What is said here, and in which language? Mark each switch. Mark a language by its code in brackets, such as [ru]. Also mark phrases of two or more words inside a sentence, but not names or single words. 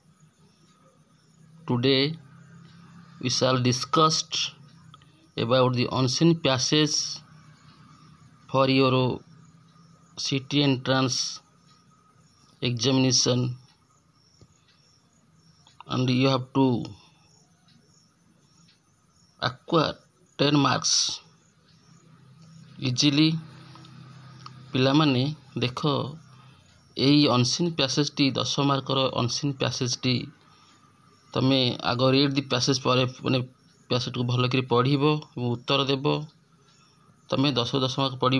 [en] Today, we shall discuss about the unseen passage for your city entrance examination, and you have to acquire 10 marks easily. [or] ପିଲାମାନେ ଦେଖ ଏଇ [en] unseen passageଟି [or] 10 ମାର୍କର [en] unseen passageଟି [or] ତମେ ଆଗ [en] read the passage [or] ପରେ ପ୍ୟାସେଜକୁ ଭଲ କରି ପଢ଼ିବ ଏବଂ ଉତ୍ତର ଦେବ। ତମେ 10 ମାର୍କ ପଢ଼ିବ।